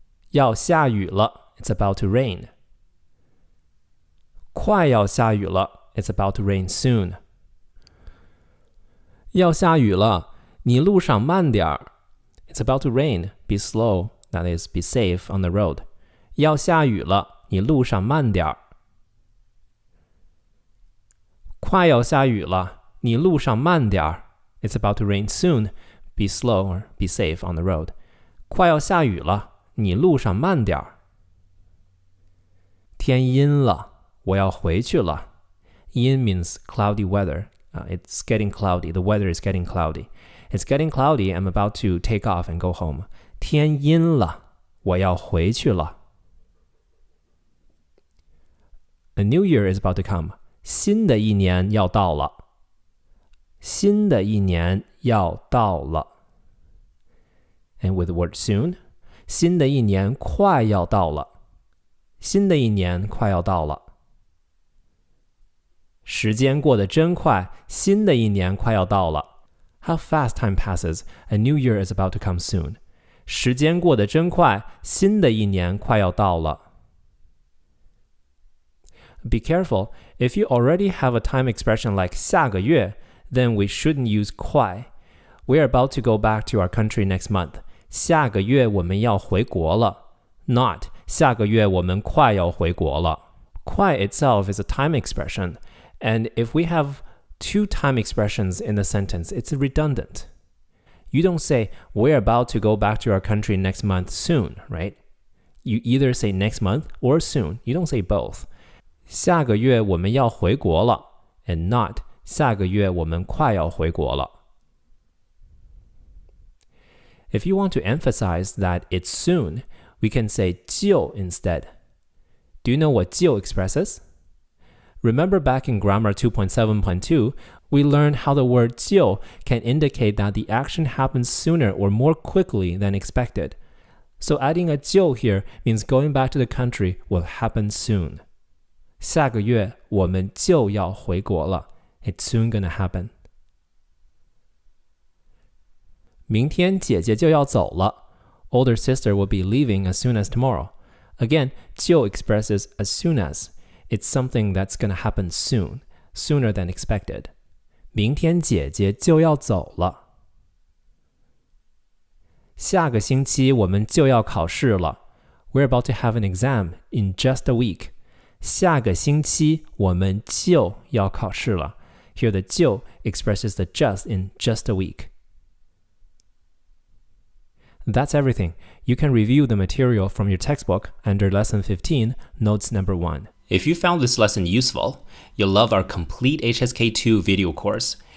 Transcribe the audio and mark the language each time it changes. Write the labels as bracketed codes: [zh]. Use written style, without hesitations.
[zh] 要下雨了 [en] ，It's about to rain. [zh] 快要下雨了 [en] ，It's about to rain soon. [zh] 要下雨了，你路上慢点儿。 [en] It's about to rain. Be slow. That is, be safe on the road. [zh] 要下雨了，你路上慢点儿。快要下雨了，你路上慢点儿。 [en] It's about to rain soon. Be slow or be safe on the road. [zh] 快要下雨了，你路上慢点儿。天阴了，我要回去了。阴 [en] means cloudy weather. It's getting cloudy. The weather is getting cloudy. It's getting cloudy. I'm about to take off and go home. [zh] 天阴了，我要回去了。 [en] A new year is about to come. [zh] 新的一年要到了。新的一年要到了。 [en] And with the word soon, [zh] 新的一年快要到了。新的一年快要到了。时间过得真快，新的一年快要到了。 [en] How fast time passes, a new year is about to come soon. [zh] 时间过得真快，新的一年快要到了。 [en] Be careful, if you already have a time expression like 下个月, then we shouldn't use 快. We are about to go back to our country next month. [zh] 下个月我们要回国了。 [en] Not, [zh] 下个月我们快要回国了。 [en] 快 itself is a time expression. And if we have two time expressions in the sentence, it's redundant. You don't say, we're about to go back to our country next month soon, right? You either say next month or soon. You don't say both. [zh] 下个月我们要回国了 [en] and not [zh] 下个月我们快要回国了。 [en] If you want to emphasize that it's soon, we can say 就 instead. Do you know what 就 expresses? Remember back in Grammar 2.7.2, we learned how the word 就 can indicate that the action happens sooner or more quickly than expected. So adding a 就 here means going back to the country will happen soon. [zh] 下个月我们就要回国了. [en] It's soon gonna happen. [zh] 明天姐姐就要走了. [en] Older sister will be leaving as soon as tomorrow. Again, 就 expresses as soon as. It's something that's going to happen soon, sooner than expected. [zh] 明天姐姐就要走了。下个星期我们就要考试了。 [en] We're about to have an exam in just a week. [zh] 下个星期我们就要考试了。 [en] Here the 就 expresses the just in just a week. That's everything. You can review the material from your textbook under Lesson 15, Notes Number 1. If you found this lesson useful, you'll love our complete HSK2 video course.